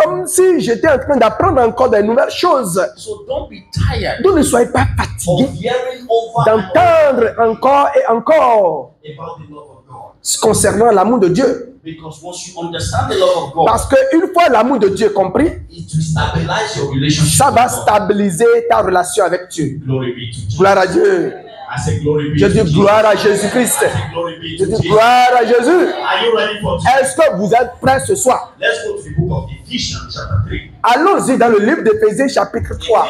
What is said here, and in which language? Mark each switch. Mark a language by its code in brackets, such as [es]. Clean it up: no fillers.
[fr] comme si j'étais en train d'apprendre encore de nouvelles choses. [en] So don't be tired [fr] Donc ne soyez pas [en] of [fr] fatigués [en] hearing over and [fr] d'entendre encore et encore [en] over about the love of God. [fr] concernant l'amour de Dieu. [en] Because once you understand the love of God, [fr] Parce qu'une fois l'amour de Dieu est compris, [en] it will stabilize your relationship. [fr] ça va [en] with God. [fr] stabiliser ta relation avec Dieu. [en] Glory be to Jesus. [fr] Gloire à Dieu. [en] I say glory be [fr] Je [en] to [fr] dis [en] Jesus. [fr] gloire à Jésus-Christ. [en] I say glory be [fr] Je [en] to [fr] dis [en] Jesus. [fr] gloire à Jésus. [en] Are you ready for today? [fr] Est-ce que vous êtes prêts ce soir? [en] Let's go to the book of Ephesians chapter 3. [fr] Allons-y dans le livre d'Éphésiens chapitre 3.